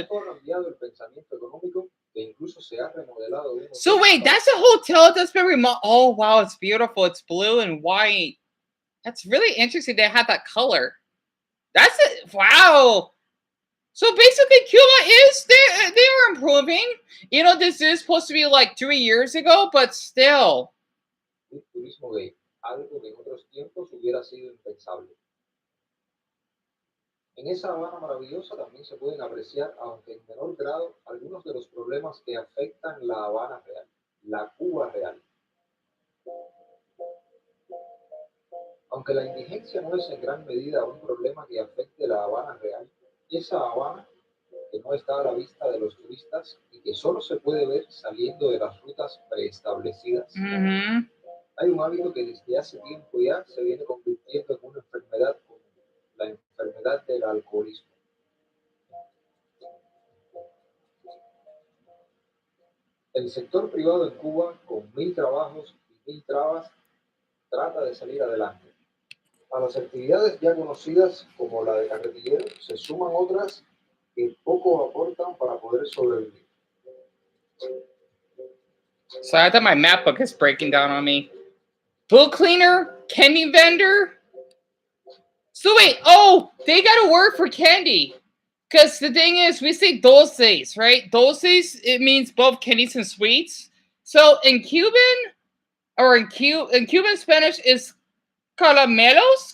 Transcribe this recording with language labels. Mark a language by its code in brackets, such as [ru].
[es] Tanto ha cambiado el pensamiento económico que incluso se ha remodelado un hotel. [en] So wait, that's a hotel that's been remodeled. Oh, wow, it's beautiful. It's blue and white. That's really interesting. They had that color. That's it. Wow. So basically, Cuba is they are improving. You know, this is supposed to be like 3 years ago, but still. [es] Turismo gay, algo que en otros tiempos hubiera sido impensable. En esa Habana maravillosa también se pueden apreciar, aunque en menor grado, algunos de los problemas que afectan la Habana real, la Cuba real. Aunque la indigencia no es en gran medida un problema que afecte la Habana real, esa Habana que no está a la vista de los turistas y que solo se puede ver saliendo de las rutas preestablecidas. Hay un hábito que desde hace tiempo ya se viene convirtiendo en una enfermedad común, la enfermedad del alcoholismo. El sector privado en Cuba, con 1000 trabajos y 1000 trabas, trata de salir adelante. A las actividades ya conocidas, como la de carretillero, se suman otras que poco aportan para poder sobrevivir. [en] So I thought my map book is breaking down on me. Book cleaner, candy vendor. So wait, oh, they got a word for candy. Because the thing is, we say dulces, right? Dulces, it means both candies and sweets. So in Cuban, or in Cuban Spanish is caramelos?